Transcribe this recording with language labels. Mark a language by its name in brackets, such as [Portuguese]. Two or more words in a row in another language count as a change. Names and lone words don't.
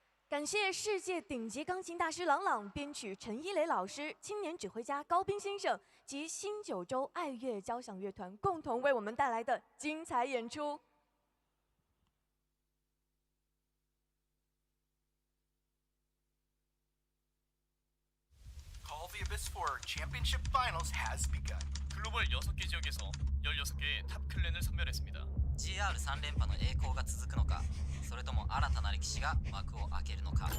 [Chinese] 感谢世界顶级钢琴大师郎朗、编曲陈一雷老师、青年指挥家高斌先生及新九州爱乐交响乐团共同为我们带来的精彩演出。 [English] Call of the Abyss 4 Championship Finals has begun. [Korean] 글로벌 6개 지역에서 16개의 탑 클랜을 선별했습니다. [Japanese] GR3 連覇の栄光が続くのか、それとも新たな歴史が幕を開けるのか。